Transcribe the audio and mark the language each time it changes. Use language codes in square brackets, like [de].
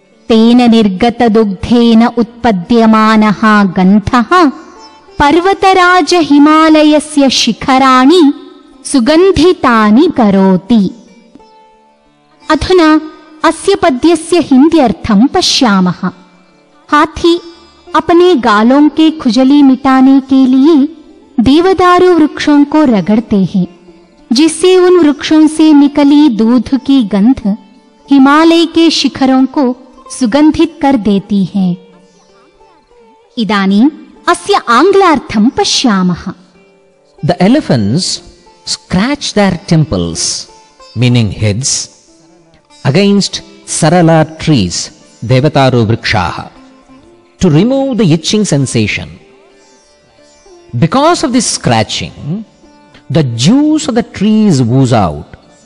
[sa] तेन निर्गतदुग्धेन उत्पद्यमानः गन्धः पर्वतराजहिमालयस्य शिखराणि सुगन्धितानि करोति। अधुना अस्य पद्यस्य हिन्द्यर्थं पश्यामः। [hi] हाथी अपने गालों के खुजली मिटाने के लिए देवदारू वृक्षों को रगड़ते हैं, जिससे उन वृक्षों से निकली दूध की गंध हिमालय के शिखरों को सुगंधित कर देती है। [sa] इदानीं अस्य आङ्ग्लार्थं पश्यामः। [en] The elephants scratch their temples, meaning heads, against sarala trees, [sa] devataru vrikshaha, [en] to remove the itching sensation. Because of this scratching, the juice of the trees ooze out.